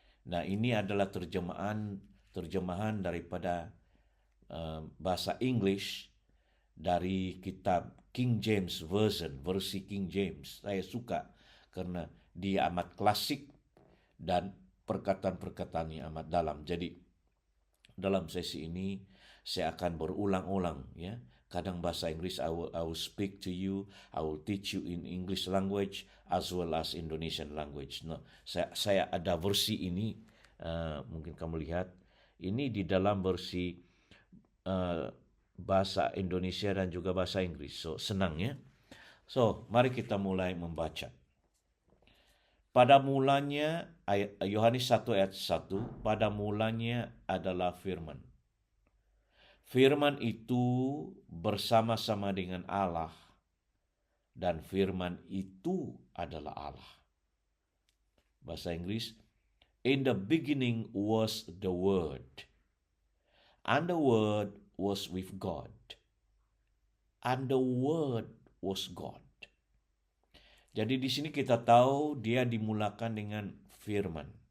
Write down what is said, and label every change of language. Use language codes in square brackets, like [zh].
[id] Nah, ini adalah terjemahan daripada bahasa English dari kitab King James Version, versi King James. Saya suka karena dia amat klasik dan perkataan-perkataannya amat dalam. Jadi dalam sesi ini saya akan berulang-ulang, ya. Kadang bahasa Inggris, [en] I will speak to you, I will teach you in English language as well as Indonesian language. [id] No, saya ada versi ini, mungkin kamu lihat, ini di dalam versi bahasa Indonesia dan juga bahasa Inggris. So senang ya. So mari kita mulai membaca. Pada mulanya, Yohanes 1 ayat 1, pada mulanya adalah firman. Firman itu bersama-sama dengan Allah, dan firman itu adalah Allah. Bahasa Inggris, [en] in the beginning was the Word, and the Word was with God, and the Word was God. [id] Jadi di sini kita tahu dia dimulakan dengan firman.